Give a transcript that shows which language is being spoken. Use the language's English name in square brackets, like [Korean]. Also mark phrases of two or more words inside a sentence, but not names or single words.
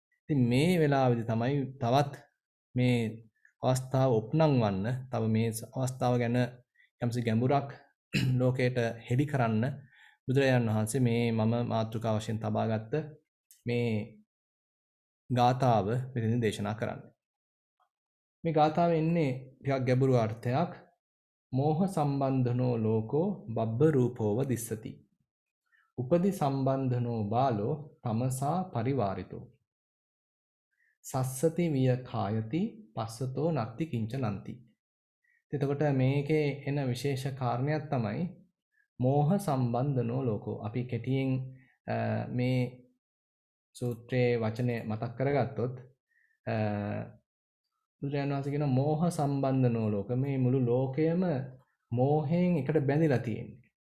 [Sinhala] ඉතින් මේ වෙලාවේදී තමයි තවත් මේ අවස්ථාව ඔප්නංවන්න තව මේ අවස්ථාව ගැන යම්සි ගැඹුරක් ලෝකයට හෙළි කරන්න බුදුරජාණන් වහන්සේ මේ මම මාතෘකාව වශයෙන් තබාගත්ත මේ ගාථාව මෙතන දේශනා කරන්නේ. මේ ගාථාවේ ඉන්නේ ටිකක් ගැඹුරු අර්ථයක්. [Pali] මෝහ සම්බන්ධනෝ ලෝකෝ බබ්බ රූපෝව දිස්සති. උපදි සම්බන්ධනෝ බාලෝ තමසා පරිවාරිතෝ. සස්සති විය කායති පස්සතෝ නත්ති කිංචනන්ති. [Sinhala] එතකොට මේකේ එන විශේෂ කාරණයක් තමයි [Pali] මෝහ සම්බන්ධනෝ ලෝකෝ. [Sinhala] අපි කෙටියෙන් මේ සූත්‍රයේ වචනේ මතක් කරගත්තොත් බුදුරජාණන් වහන්සේ කියන [Pali] මෝහ සම්බන්ධනෝ ලෝක, [Sinhala] මේ මුළු ලෝකයම මෝහයෙන් එකට බැඳිලා තියෙන්නේ.